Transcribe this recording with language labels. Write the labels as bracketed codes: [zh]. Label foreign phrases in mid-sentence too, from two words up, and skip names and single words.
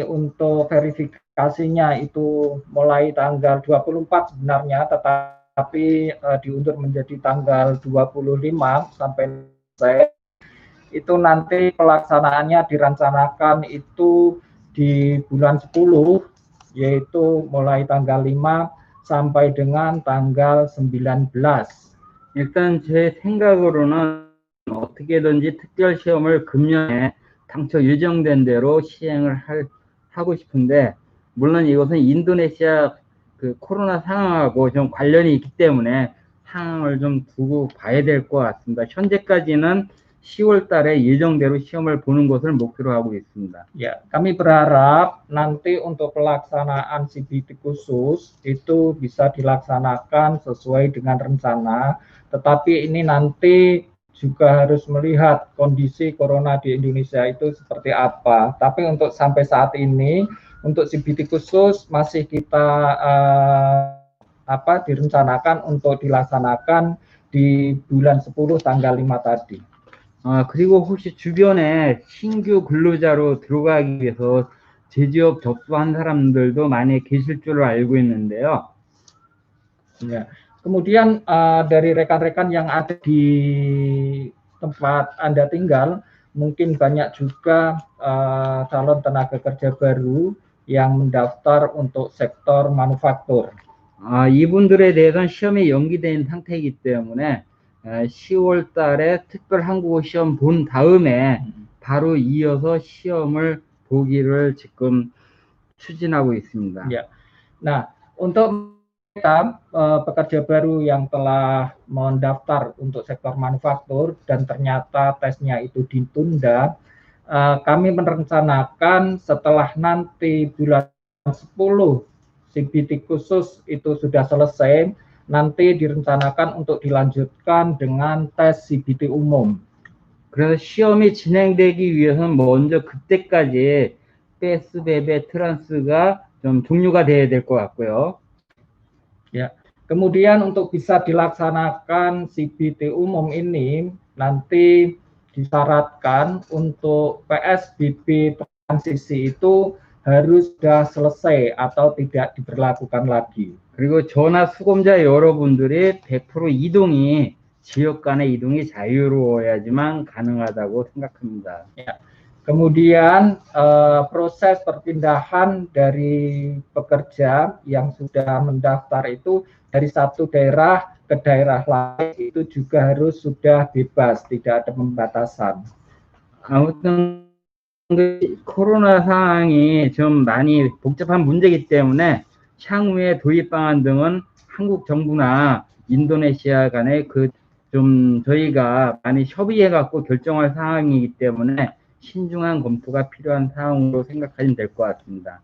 [id] untuk verifikasinya itu mulai tanggal 24 sebenarnya, tetapi diundur menjadi tanggal 25 sampai itu nanti pelaksanaannya direncanakan itu di bulan 10, yaitu mulai tanggal 5 sampai dengan tanggal 19. [ko] 일단 제 생각으로는 어떻게든지 특별 시험을 금년에 당초 예정된 대로 시행을 하고 싶은데, 물론 이것은 인도네시아 그 코로나 상황하고 좀 관련이 있기 때문에 상황을 좀 두고 봐야 될 것 같습니다. 현재까지는 10월 달에 예정대로 시험을 보는 것을 목표로 하고 있습니다. [id] Ya, kami berharap nanti untuk pelaksanaan CBT khusus itu bisa dilaksanakan sesuai dengan rencana, tetapi ini nanti juga harus melihat kondisi corona di Indonesia itu seperti apa. Tapi untuk sampai saat ini untuk CBT khusus masih kita direncanakan untuk dilaksanakan di bulan 10 tanggal 5 tadi. [ko] 그리고 혹시 주변에 신규 근로자로 들어가기 위해서 제지업 접수한 사람들도 많이 계실 줄 알고 있는데요. [id] Ya. Kemudian dari rekan-rekan yang ada di tempat Anda tinggal, mungkin banyak juga calon tenaga kerja baru yang mendaftar untuk sektor manufaktur. [ko] 이분들에 대해서는 시험이 연기된 상태이기 때문에 10월 달에 특별 한국어 시험 본 다음에 바로 이어서 시험을 보기를 지금 추진하고 있습니다. [id] Ya. Nah, untuk pekerja baru yang telah mendaftar untuk sektor manufaktur dan ternyata tesnya itu ditunda, kami merencanakan setelah nanti bulan 10 CBT khusus itu sudah selesai, nanti direncanakan untuk dilanjutkan dengan tes CBT umum. [ko] 그래서 시험이 진행되기 위해서는 먼저 그때까지 PSBB 트란스가 좀 종료가 돼야 될 것 같고요. [id] Ya. Kemudian untuk bisa dilaksanakan CBT umum ini nanti disyaratkan untuk PSBB transisi itu harus sudah selesai atau tidak diberlakukan lagi. [ko] 그리고 저나 수검자 여러분들이 100% 이동이 지역 간의 이동이 자유로워야지만 가능하다고 생각합니다. [id] Ya. Kemudian proses perpindahan dari pekerja yang sudah mendaftar itu dari satu daerah ke daerah lain itu juga harus sudah bebas, tidak ada pembatasan. [ko] 아무튼 코로나 상황이 좀 많이 복잡한 문제이기 때문에 향후에 도입 방안 등은 한국 정부나 인도네시아 간에 좀 저희가 많이 협의해 갖고 결정할 상황이기 때문에 신중한 검토가 필요한 상황으로 생각하시면 될 것 같습니다.